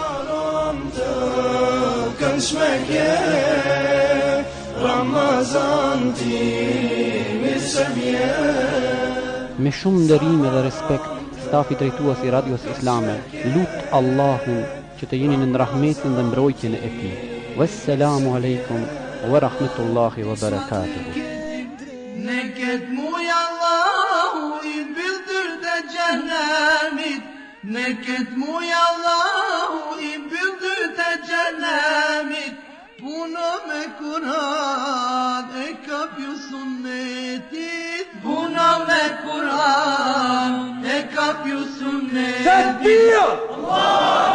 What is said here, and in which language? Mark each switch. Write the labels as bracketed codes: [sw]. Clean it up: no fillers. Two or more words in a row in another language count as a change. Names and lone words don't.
[sq] Me shumë nderim dhe respekt, stafi drejtues i radios islame lut Allahun që të jeni në rahmetin dhe mbrojtjen e tij. [ar] والسلام عليكم ورحمة الله وبركاته. [sq] Ne këtë muj Allahu i mbylltyr të xhenemit, ne këtë muj Allahu i mbylltyr të xhenemit, puno me Kur'an e kapju sunnetit, puno me Kur'an e kapju sunnetit.